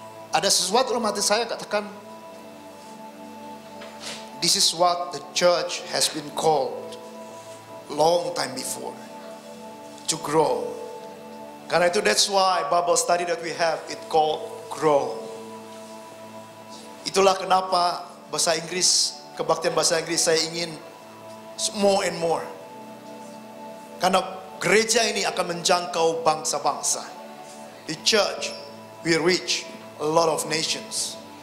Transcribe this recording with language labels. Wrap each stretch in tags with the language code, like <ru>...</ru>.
<id>Ada sesuatu dalam hati saya katakan,</id> <en>this is what the church has been called long time before, to grow.</en> <id>Karena itu</id> <en>that's why Bible study that we have, it called grow.</en> <id>Itulah kenapa bahasa Inggris, kebaktian bahasa Inggris saya ingin</id> <en>more and more.</en> <id>Karena gereja ini akan menjangkau bangsa-bangsa.</id> <en>The church will reach a lot of nations.</en>